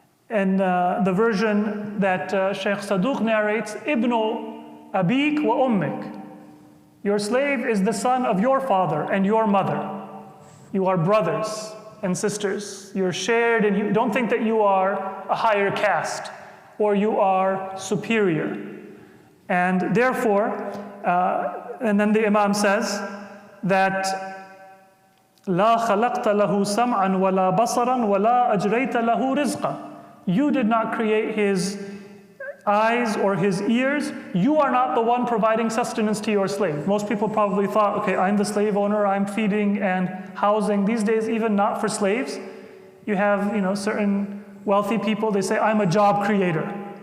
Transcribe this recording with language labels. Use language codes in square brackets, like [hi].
[en] And the version that Shaykh Saduq narrates, [ar] Ibnu Abik wa Ummik. [en] Your slave is the son of your father and your mother. You are brothers and sisters. You're shared, and you don't think that you are a higher caste or you are superior. And therefore, and then the Imam says that [ar] لا خلقت له سمعا ولا بصرا ولا أجريت له رزقا. [en] You did not create his eyes or his ears. You are not the one providing sustenance to your slave. Most people probably thought, okay, I'm the slave owner, I'm feeding and housing. These days, even not for slaves, you have certain wealthy people, they say, I'm a job creator.